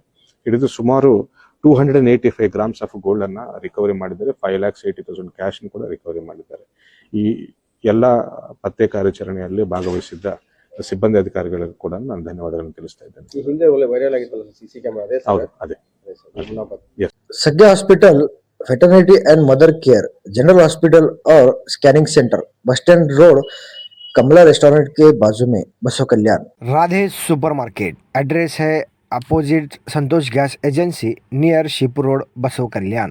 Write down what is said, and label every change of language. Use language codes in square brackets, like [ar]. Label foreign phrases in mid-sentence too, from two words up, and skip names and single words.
[kn] ಹಿಡಿದು ಸುಮಾರು 285 [en] grams of gold [kn] ಅನ್ನ ರಿಕವರಿ ಮಾಡಿದ್ದಾರೆ. 5,80,000 ಕ್ಯಾಶ್ ಕೂಡ ರಿಕವರಿ ಮಾಡಿದ್ದಾರೆ. ಈ ಎಲ್ಲ ಪತ್ತೆ ಕಾರ್ಯಾಚರಣೆಯಲ್ಲಿ ಭಾಗವಹಿಸಿದ್ದ ಸಿಬ್ಬಂದಿ ಅಧಿಕಾರಿಗಳಿಗೂ ಕೂಡ ನಾನು ಧನ್ಯವಾದಗಳನ್ನು ತಿಳಿಸ್ತಾ ಇದ್ದೇನೆ. ಹೌದು, ಅದೇ [hi] सज्ञा हॉस्पिटल, वेटरनिटी एंड मदर केयर, जनरल हॉस्पिटल और स्कैनिंग सेंटर, बस स्टैंड रोड, कमला रेस्टोरेंट के बाजू में, बसव कल्याण। राधे सुपरमार्केट, एड्रेस है अपोजिट संतोष गैस एजेंसी, नियर शिवपुर रोड, बसव कल्याण।